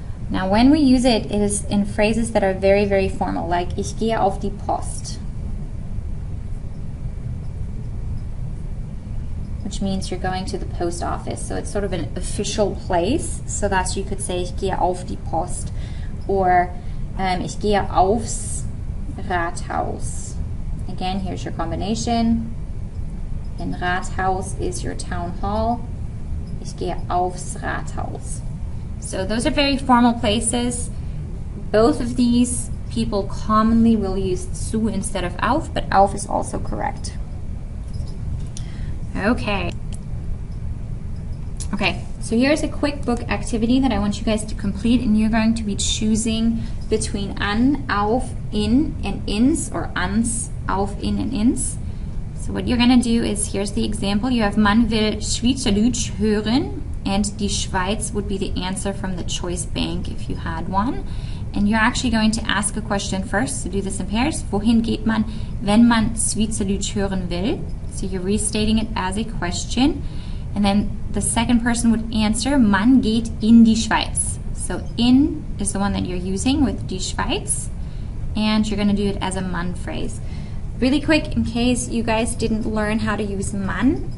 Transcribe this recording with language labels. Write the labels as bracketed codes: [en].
[en] Now when we use it, it is in phrases that are very, very formal, like [de] ich gehe auf die Post, [en] which means you're going to the post office. So it's sort of an official place. So thus you could say [de] ich gehe auf die Post, or ich gehe aufs Rathaus. [en] Again, here's your combination. And Rathaus is your town hall. [de] Ich gehe aufs Rathaus. [en] So those are very formal places. Both of these people commonly will use zu instead of auf, but auf is also correct. Okay. So here's a quick book activity that I want you guys to complete, and you're going to be choosing between an, auf, in, and ins, or ans, auf, in, and ins. So what you're going to do is, here's the example. You have [de] man will Schweizerdeutsch hören, [en] and die Schweiz would be the answer from the choice bank if you had one. And you're actually going to ask a question first, so do this in pairs. [de] Wohin geht man, wenn man Schweizerdeutsch hören will? [en] So you're restating it as a question. And then the second person would answer, [de] man geht in die Schweiz. [en] So in is the one that you're using with die Schweiz, and you're going to do it as a man phrase. Really quick, in case you guys didn't learn how to use man.